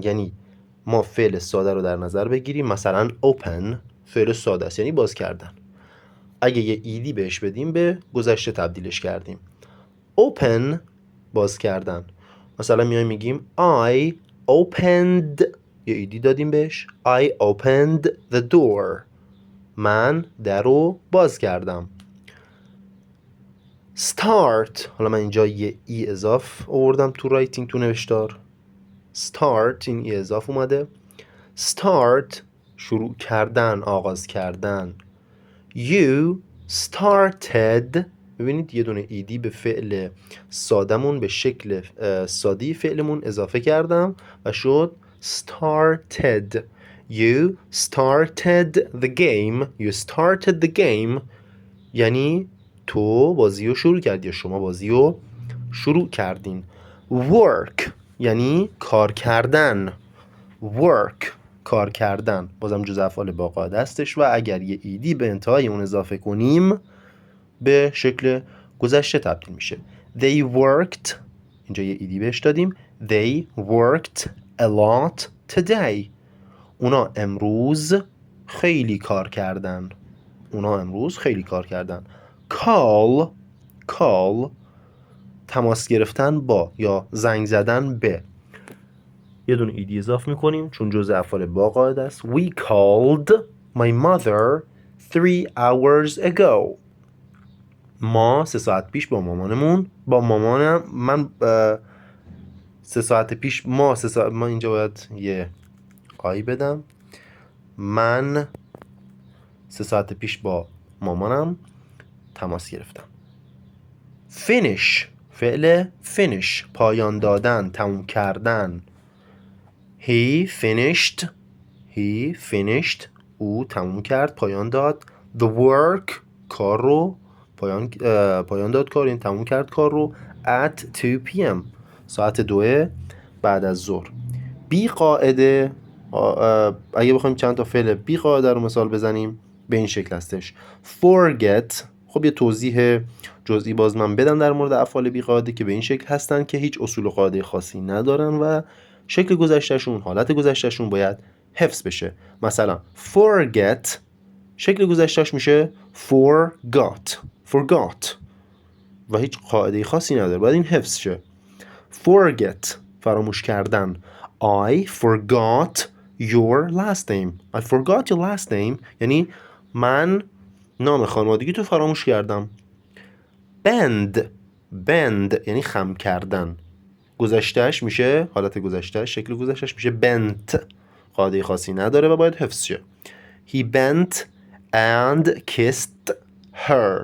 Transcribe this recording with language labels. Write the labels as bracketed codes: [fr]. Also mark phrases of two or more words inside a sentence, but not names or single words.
[fa] یعنی ما فعل ساده رو در نظر بگیریم، مثلا open فعل ساده است یعنی باز کردن. اگه یه ایدی بهش بدیم به گذشته تبدیلش کردیم. open باز کردن. مثلا میایم میگیم [en] I opened، [fa] یه ایدی دادیم بهش. [en] I opened the door، [fa] من در رو باز کردم. start، حالا من اینجا یه ای اضاف آوردم تو رایتینگ، تو نوشتار start این ای اضاف اومده. start شروع کردن، آغاز کردن. [en] you started، [fa] ببینید یه دونه ایدی به فعل سادمون، به شکل سادی فعلمون اضافه کردم و شد started. [en] you started the game. you started the game [fa] یعنی تو بازی رو شروع کردی یا شما بازی رو شروع کردین. work یعنی کار کردن. work کار کردن بازم جزء افعال با قاعده هستش و اگر یه ایدی به انتهای اون اضافه کنیم به شکل گذشته تبدیل میشه. [en] they worked، [fa] اینجا یه ایدی بهش دادیم. [en] they worked a lot today. [fa] اونا امروز خیلی کار کردن. اونا امروز خیلی کار کردن. call تماس گرفتن با یا زنگ زدن به. یه دونه ایدی اضافه میکنیم چون جزء افعال با قاعده است. [en] We called my mother 3 hours ago. [fa] ما 3 ساعت پیش با مامانم من 3 ساعت پیش ما اینجا باید یه آی بدم. من 3 ساعت پیش با مامانم تماس گرفتم. finish فعل finish پایان دادن، تموم کردن. [en] he finished [fa] او تموم کرد، پایان داد. [en] the work [fa] کار رو پایان داد کار، این تموم کرد کار رو. [en] at 2 p.m. [fa] ساعت 2 بعد از ظهر. بی قاعده اگه بخوایم چند تا فعل بی قاعده رو مثال بزنیم به این شکل هستش. forget، خب یه توضیح جزئی باز من بدم در مورد افعال بی قاعده که به این شکل هستن که هیچ اصول و قاعده خاصی ندارن و شکل گذشتهشون، حالت گذشتهشون باید حفظ بشه. مثلا forget شکل گذشتهش میشه forgot و هیچ قاعده خاصی نداره، باید این حفظ شه. forget فراموش کردن. [en] I forgot your last name [fa] یعنی من نام خانوادگی تو فراموش کردم. bend یعنی خم کردن. گذشتهش میشه، حالت گذشتهش، شکل گذشتهش میشه bent، قاعده خاصی نداره و باید حفظ شه. [en] He bent and kissed her.